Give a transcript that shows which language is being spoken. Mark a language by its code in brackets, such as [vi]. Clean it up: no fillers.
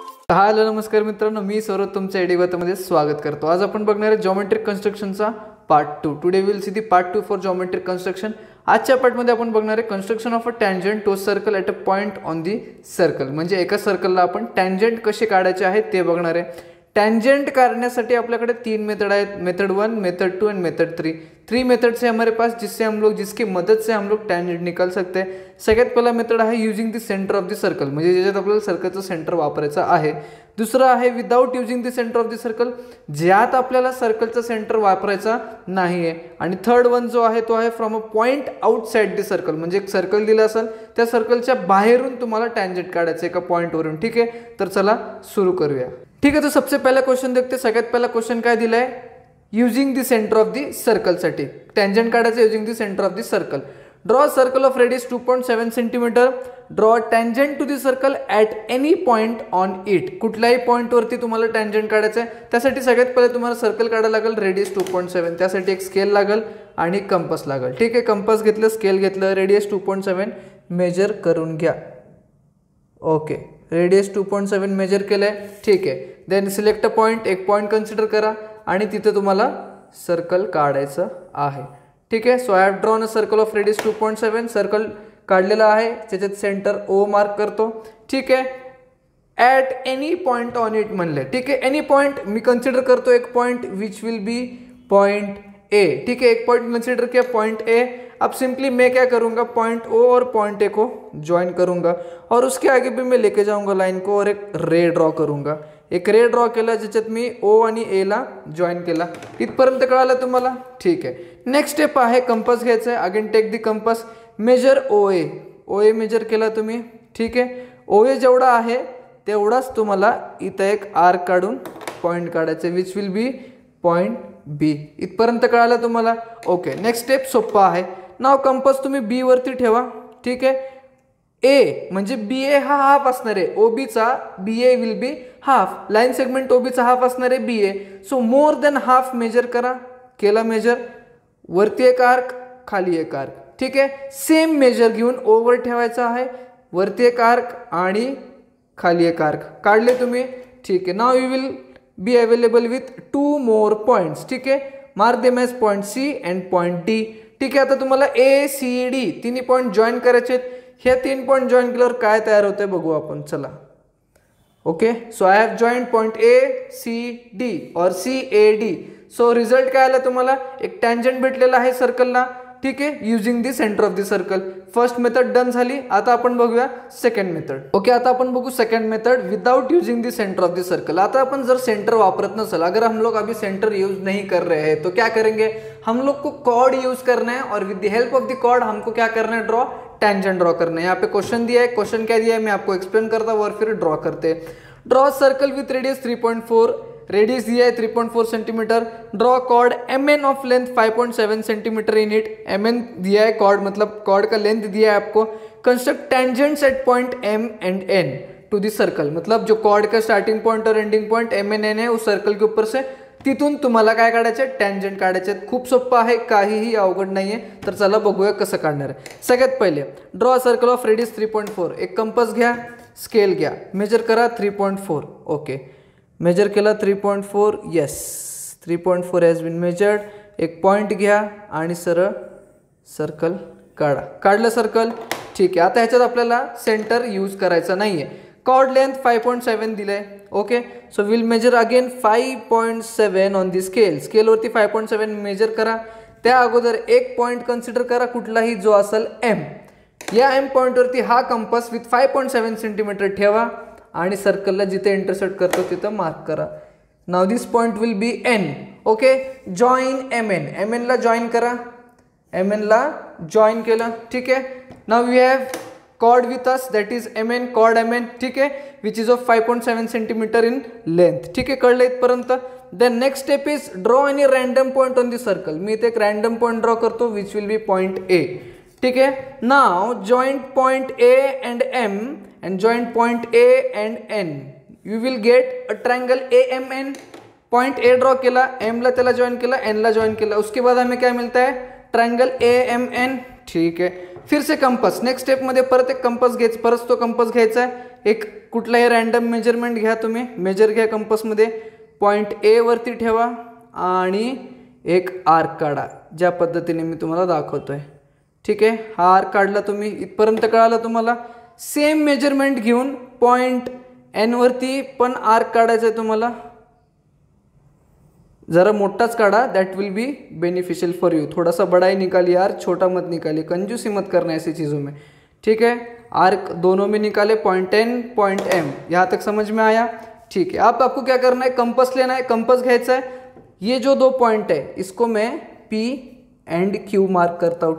[mr] Hello नमस्कार मित्रांनो, मी सौरभ तुमच्या एडीगोतामध्ये स्वागत करतो। आज आपण बघणार आहे geometric कन्स्ट्रक्शनचा part 2। [en] Today we will see the part 2 for geometric construction. [mr] आजच्या पार्टमध्ये आपण बघणार आहे [en] Construction of a tangent to circle at a point on the circle. [mr] म्हणजे एका सर्कलला आपण टँजंट कसे काढायचे आहेत ते बघणार आहे। [hi] टैंजेंट काटने अपने तीन मेथड है, method 1, method 2 and method 3। 3 methods है हमारे पास जिसकी मदद से हम लोग टैंजेंट निकाल सकते हैं। [mr] सगळ्यात पहला मेथड है [en] using the centre of the circle, [mr] म्हणजे ज्याच्यात आपल्याला सर्कलचं सेंटर वापरायचं आहे। दुसरा आहे [en] without using the centre of the circle, [mr] ज्यात आपल्याला सर्कलचा सेंटर वापरायचा नाही आहे। आणि थर्ड वन जो आहे तो आहे [en] from a point outside the circle, [mr] म्हणजे एक सर्कल दिला असेल त्या सर्कलच्या बाहेरून तुम्हाला टँजेंट काढायचं एका पॉइंटवरून। ठीक है, तर चला सुरू करूया। [hi] ठीक है, तो सबसे पहला क्वेश्चन देखते। [mr] सगळ्यात पहला क्वेश्चन काय दिलाय, [en] using the centre of the circle [mr] साठी टँजेंट काढायचं using the centre of the circle. [en] Draw circle of radius 2.7 centimetre, draw tangent to the circle at any point on it. [mr] कुठल्याही पॉइंट वरती तुम्हाला टँजेंट काढायचं आहे, त्यासाठी सगळ्यात पहिले तुम्हाला सर्कल काढायला लागेल रेडियस 2.7। त्यासाठी एक स्केल लागेल आणि कंपास लागेल। ठीक आहे, कंपास घेतलं, स्केल घेतलं, रेडियस 2.7 मेजर करून घ्या। ओके, रेडियस 2.7 मेजर केलंय। ठीक आहे, [en] then select a point, [mr] एक पॉइंट कन्सिडर करा आणि तिथे तुम्हाला सर्कल काढायचं आहे। ठीक आहे, [en] So I have drawn a circle of radius 2.7। [mr] Circle काढलेला आहे, त्याच्यात सेंटर ओ मार्क करतो। ठीक आहे, at any point on it म्हणले। ठीक आहे, एनी पॉइंट मी कन्सिडर करतो एक point [en] Which will be point A. [hi] ठीक है, एक पॉइंट कंसिडर किया पॉइंट ए। अब सिंपली मैं क्या करूंगा, पॉइंट ओ और पॉइंट ए को ज्वाइन करूंगा और उसके आगे भी मैं लेके जाऊंगा लाइन को और एक रे ड्रॉ करूंगा। [mr] एक रे ड्रॉ केला ज्याच्यात मी ओ आणि ए ला जॉइन केला। इथपर्यंत कळालं तुम्हाला? ठीक आहे, नेक्स्ट स्टेप आहे कंपास घ्यायचा आहे। [en] Again take the compass, measure O A. [mr] O A major केला तुम्ही। ठीक आहे, ओ ए जेवढा आहे तेवढाच तुम्हाला इथं एक आर्क काढून पॉइंट काढायचं [en] Which will be point B. [mr] इथपर्यंत कळालं तुम्हाला? ओके, नेक्स्ट स्टेप सोपा आहे। नाव कंपास तुम्ही बी वरती ठेवा। ठीक आहे, ए म्हणजे बी ए हा हाफ असणार आहे, ओबी चा [en] B A will be half. [mr] Line segment ओबी चा हाफ असणार आहे बी ए, so more than half major करा। केला मेजर, वरती एक आर्क, खाली एक आर्क। ठीक आहे, सेम मेजर घेऊन ओवर ठेवायचा आहे, वरती एक आर्क आणि खाली एक आर्क काढले तुम्ही। [en] ठीक आहे, now you will be available with 2 more points. ठीक आहे, mark them as point C and point D. [mr] ठीक आहे, आता तुम्हाला ए सी डी तिन्ही पॉइंट जॉइन करायचे आहेत। हे 3 पॉइंट जॉइन केल्यावर काय तयार होतंय बघू आपण, चला। [en] Okay, so I have joint point A C D और C A D. [mr] So result काय आला तुम्हाला, एक टँजंट भेटलेला आहे सर्कलला। ठीक आहे, [en] Using the centre of the circle. [mr] First method done झाली। आता आपण बघूया सेकंड मेथड। ओके, आता अपन बघू second method [en] Without using the centre of the circle. [mr] आता अपन जर सेंटर वापरत नसल, [hi] अगर हम लोग अभी सेंटर यूज नहीं कर रहे हैं तो क्या करेंगे, हम लोग को कॉर्ड यूज करना है और [en] with the help of the chord [hi] हमको क्या करना है, ड्रॉ टैंजेंट ड्रॉ करना है। यहाँ पे क्वेश्चन दिया है, क्वेश्चन क्या दिया है मैं आपको एक्सप्लेन करता हूँ और फिर ड्रॉ करते हैं। [en] Draw circle with radius 3.4, radius दिया है 3.4 centimetre. Draw chord mn of length 5.7 centimetre in it. [hi] mn दिया है कॉर्ड, मतलब कॉर्ड का लेंथ दिया है आपको। [en] construct tangents at point m and n to the circle, [hi] मतलब जो कॉर्ड का स्टार्टिंग पॉइंट और ending point m N n है उस सर्कल के ऊपर से [mr] तिथून तुम्हाला काय काढायचे, टँजेंट काढायचे। खूप सोपं आहे, काहीही अवघड नाहीये। तर चला बघूया कसं काढणार आहे। सगळ्यात पहिले [en] Draw circle of radius 3.4। [mr] एक कंपास घ्या, स्केल घ्या, मेजर करा 3.4। ओके, मेजर केला 3.4, [en] Yes 3.4 has been measured. [mr] एक पॉइंट घ्या आणि सरळ सर्कल काढा। काढलं सर्कल। ठीक आहे, आता ह्याच्यात आपल्याला सेंटर यूज करायचा नाहीये। कॉर्ड लेंथ 5.7 दिले। [en] Okay, so will measure again 5.7 on the scale. [mr] Scale वरती 5.7 मेजर करा। त्या अगोदर एक पॉइंट कन्सिडर करा, कुठलाही जो असेल एम। या एम पॉइंट वरती हा कंपास विथ 5.7 सेंटीमीटर ठेवा आणि सर्कलला जिथे इंटरसेक्ट करतो तिथं मार्क करा। [en] Now this point will be N. [mr] Okay, [en] join M N, [mr] M N ला जॉइन करा, एम एन ला जॉइन केलं। ठीक आहे, [en] Now we have chord with us, that is mn, chord mn। ठीक है, which is of 5.7 centimetre in length. [mr] ठीक आहे, कळलं इथपर्यंत? [en] Then next step is draw any random point on the circle. [mr] मी इथे एक रैंडम पॉइंट ड्रॉ करतो [en] Which will be point A. ठीक है, now joint point A and M and joint point A and N, you will get a triangle AMN। [mr] Point A draw केला, M ला त्याला join केला, N ला join केला, [hi] उसके बाद हमें क्या मिलता है, [mr] ट्रायंगल AMN। ठीक है, फिर से कंपास, नेक्स्ट स्टेपमध्ये परत एक कंपास घ्यायचा, परत तो कंपास घ्यायचा आहे, एक कुठलाही रॅन्डम मेजरमेंट घ्या, तुम्ही मेजर घ्या कंपासमध्ये, पॉईंट ए वरती ठेवा आणि एक आर्क काढा, ज्या पद्धतीने मी तुम्हाला दाखवतोय. ठीक आहे, हा आर्क काढला तुम्ही, इथपर्यंत कळालं तुम्हाला. सेम मेजरमेंट घेऊन पॉईंट एन वरती पण आर्क काढायचा आहे तुम्हाला, जरा मोटाच काढ़ा, [en] That will be beneficial for you. [hi] थोड़ा सा बड़ा ही निकालिए यार, छोटा मत निकालिए, कंजूसी मत करना ऐसी चीज़ों में. ठीक है, आर्क दोनों में निकाले, पॉइंट एन पॉइंट एम, यहाँ तक समझ में आया. ठीक है, अब आपको क्या करना है, कंपास लेना है, कंपास घ्यायचा है. ये जो दो पॉइंट है इसको मैं पी एंड क्यू मार्क करता हूँ.